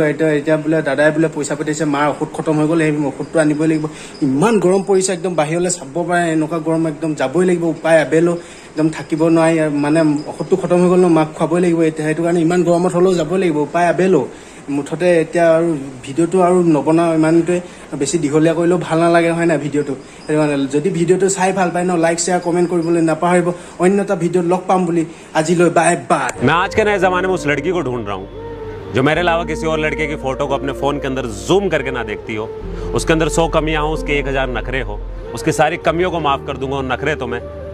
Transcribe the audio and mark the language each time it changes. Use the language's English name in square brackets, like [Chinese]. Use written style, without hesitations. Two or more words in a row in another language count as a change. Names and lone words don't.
[Assamese] এতিয়া বোলে দাদাই বোলে পইচা পঠাইছে মাৰ ঔষধ খতম হৈ গ'ল সেই ঔষধটো আনিবই লাগিব ইমান গৰম পৰিছে একদম বাহিৰলৈ চাব পাৰে এনেকুৱা গৰম একদম যাবই লাগিব উপায় আবেলো একদম থাকিব নোৱাৰি মানে ঔষধটো খতম হৈ গ'ল ন মাক খুৱাবই লাগিব এতিয়া সেইটো কাৰণে ইমান গৰমত হ'লেও যাবই লাগিব উপায় আবেলো মুঠতে এতিয়া আৰু ভিডিঅ'টো আৰু নবনাওঁ ইমানটোৱে বেছি দীঘলীয়া কৰিলেও ভাল নালাগে হয় নাই ভিডিঅ'টো সেইটো কাৰণে যদি ভিডিঅ'টো চাই ভাল পায় ন [English] like share comment [Assamese] কৰিবলৈ নাপাহৰিব অন্য এটা ভিডিঅ'ত লগ পাম বুলি আজিলৈ [English] bye bye [Hindi] मैं आज के नए जमाने में उस लड़की को ढूंढ रहा हूँ जो मेरे अलावा किसी और लड़के की फोटो को अपने फोन के अंदर जूम करके ना देखती हो उसके अंदर 100 कमियां हो उसके 1000 नखरे हो उसकी सारी कमियों को माफ कर दूंगा उन नखरे तो मैं